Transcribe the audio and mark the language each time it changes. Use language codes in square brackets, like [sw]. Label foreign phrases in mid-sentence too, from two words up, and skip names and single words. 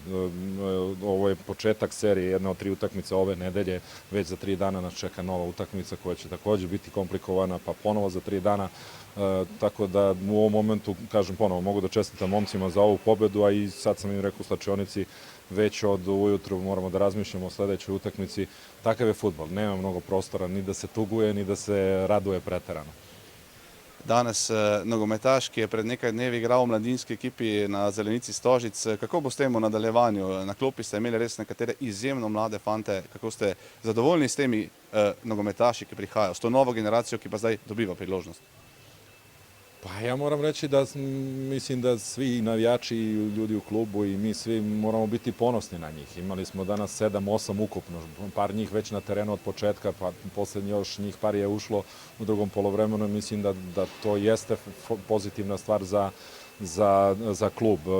[sr] Ovo je početak serije, jedna od 3 utakmice ove nedelje, već za 3 dana nas čeka nova utakmica koja će takođe biti komplikovana, pa ponovo za 3 dana, tako da u ovom momentu, kažem ponovo, mogu da čestitam momcima za ovu pobedu, a i sad sam im rekao u slačionici, već od ujutru moramo da razmišljamo o sledećoj utakmici. Takav je fudbal, nema mnogo prostora ni da se tuguje, ni da se raduje preterano. [sl] Danes nogometaš, ki je pred nekaj dnevi igral v mladinski ekipi na Zelenici Stožic. Kako bo s tem v nadaljevanju? Na klopi ste imeli res nekatere izjemno mlade fante. Kako ste zadovoljni s temi nogometaši, ki prihajajo, s to novo generacijo, ki pa zdaj dobiva priložnost? [sr] Pa ja moram reći da mislim da svi navijači i ljudi u klubu i mi svi moramo biti ponosni na njih. Imali smo danas 7-8 ukupno, par njih već na terenu od početka, pa poslednji još njih par je ušlo u drugom polovremenu. Mislim da to jeste pozitivna stvar za klub.